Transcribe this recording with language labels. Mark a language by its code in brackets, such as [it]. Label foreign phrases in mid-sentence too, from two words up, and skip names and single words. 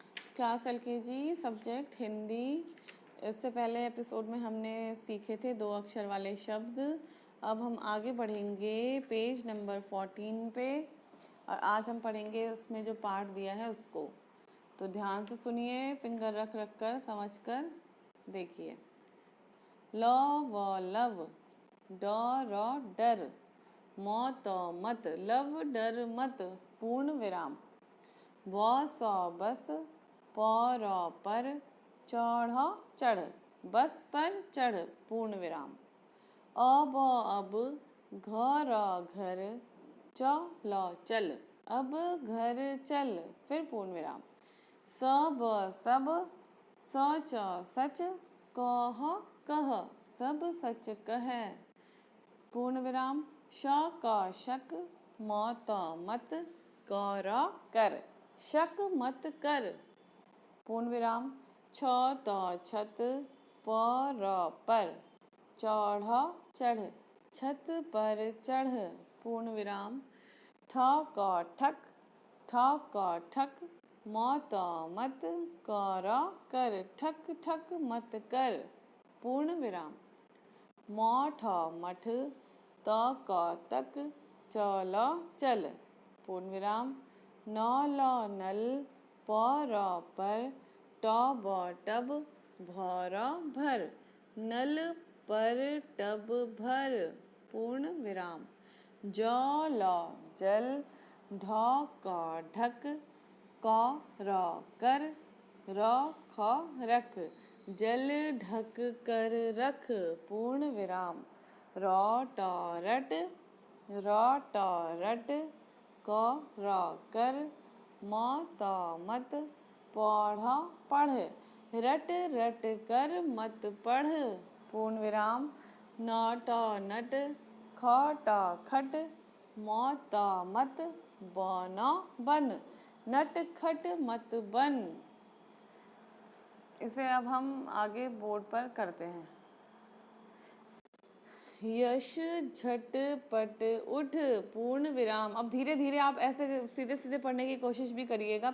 [en] class LKG subject [hi] हिंदी। इससे पहले एपिसोड में हमने सीखे थे 2 अक्षर वाले शब्द। अब हम आगे बढ़ेंगे [en] page number [hi] 14 पे और आज हम पढ़ेंगे उसमें जो पार्ट दिया है उसको। तो ध्यान से सुनिए, फिंगर रख रख कर समझ कर देखिए। ल व लव, ड र डर, म त मत, लव डर मत पूर्ण विराम। व स बस, प र पर, चढ़ चढ़, बस पर चढ़ पूर्ण विराम। अब अब, घ र घर, च ल चल, अब घर चल फिर पूर्ण विराम। सब सब, स च सच, कह कह सब सच कह पूर्ण विराम। श क शक, म त मत, क र कर, शक मत कर पूर्ण विराम। छ त छत, प र पर, चढ़ चढ़, छत पर चढ़ पूर्ण विराम। ठ क ठक, ठ क ठक, म त मत, क र कर, ठक ठक मत कर पूर्ण विराम। म ठ मठ, त क तक, च ल चल पूर्ण विराम। न ल नल, प र पर, ट ब टब, भ र भर, नल पर टब भर पूर्ण विराम। ज ल जल, ढ क ढक, क र कर, र ख रख, जल ढक कर रख पूर्ण विराम। र ट रट, र ट रट, क र कर, म त मत, पढ़ पढ़, रट रट कर मत पढ़ पूर्ण विराम। न ट नट, ख ट खट, म त मत, ब न बन, नट खट मत बन। इसे अब हम आगे बोर्ड पर करते हैं। यश झट पट उठ पूर्ण विराम। अब धीरे धीरे आप ऐसे सीधे सीधे पढ़ने की कोशिश भी करिएगा।